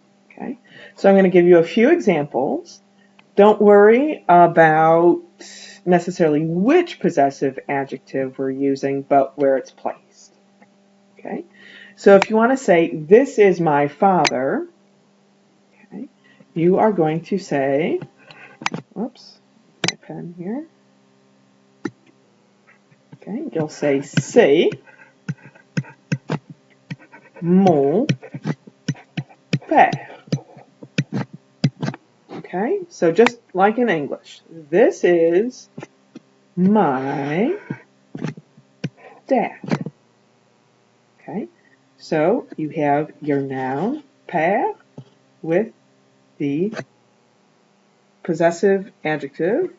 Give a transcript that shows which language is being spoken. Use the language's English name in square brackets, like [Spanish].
[English] Okay, so I'm going to give you a few examples. Don't worry about necessarily which possessive adjective we're using, but where it's placed. Okay, so if you want to say, this is my father, okay, you are going to say, whoops, my pen here. Okay, you'll say, [French] c'est mon père. [English] Okay, so just like in English, this is my dad. Okay, so you have your noun, père, with the possessive adjective.